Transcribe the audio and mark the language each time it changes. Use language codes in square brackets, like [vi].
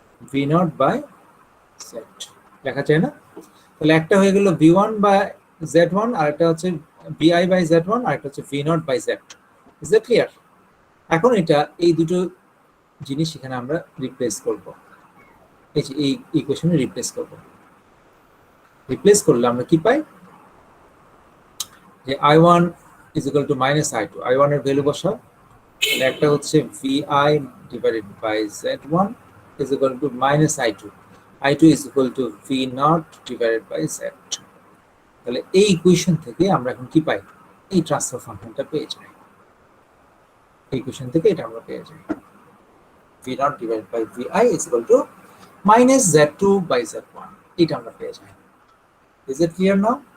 [bn] v0 by z2 লেখা যায় না? তাহলে একটা হয়ে গেল v1 বাই z1, আর একটা হচ্ছে vi বাই z1, আর একটা হচ্ছে v0 by z2। [en] Is that clear? [bn] এখন এটা এই দুটো জিনিস এখানে আমরা রিপ্লেস করব, এই যে এই ইকুয়েশনে রিপ্লেস করব। রিপ্লেস করলে আমরা কি পাই যে [en] I1 is equal to minus I2, [bn] I1 এর ভ্যালু বসাও, তাহলে একটা হচ্ছে [en] vi divided by z1 is equal to minus I2, I2 is equal to v0 divided by z2। [bn] তাহলে এই ইকুয়েশন থেকে আমরা এখন কি পাই? এই ট্রান্সফার ফাংশনটা পেয়ে যাই, এই ইকুয়েশন থেকে এটা আমরা পেয়ে যাই [en] v0 divided by vi is equal to minus z2 by z1, [bn] এটা আমরা পেয়ে যাই। [en] Is it clear now?